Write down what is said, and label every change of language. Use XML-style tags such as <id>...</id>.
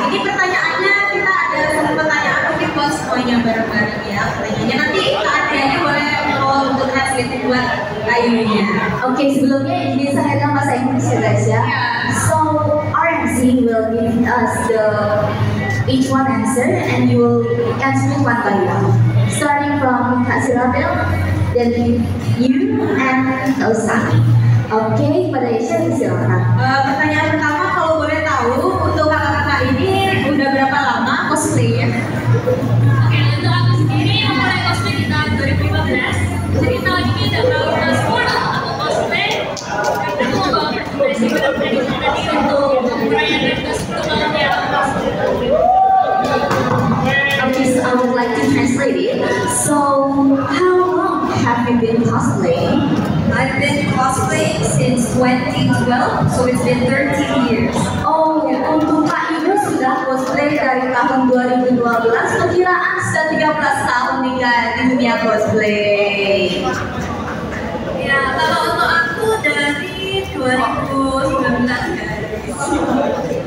<id>Ini pertanyaannya kita ada satu pertanyaan mungkin buat semuanya bareng-bareng ya. Pertanyaannya nanti keadaannya boleh untuk translate buat Ayunya. Oke, sebelumnya ini saya akan bahasa Inggris ya guys ya.</id> <en>So RMC will give us each one answer and you will answer it one by one. Starting from Kak Sirabel, then you and Elsa.</en> <id>Oke, pada Isya silakan. Pertanyaan pertama kalau boleh tahu untuk kakak-kakak ini udah berapa lama cosplaynya? Oke, untuk aku sendiri mulai cosplay di tahun 2015. Jadi tahun ini udah tahun ke-10 aku cosplay. Karena aku mau bawa impresi pribadi tadi untuk merayakan ke-10 tahun yang aku cosplay.</id> <en>Okay, so I would like to translate it. So, how long have you been cosplaying? I've been cosplaying since 2012, so it's been 13 years.</en> <id>Oh, untuk Kak Ibu sudah cosplay dari tahun 2012. Perkiraan sudah 13 tahun nih guys di dunia cosplay. Ya, kalau untuk aku dari 2019 guys.</id>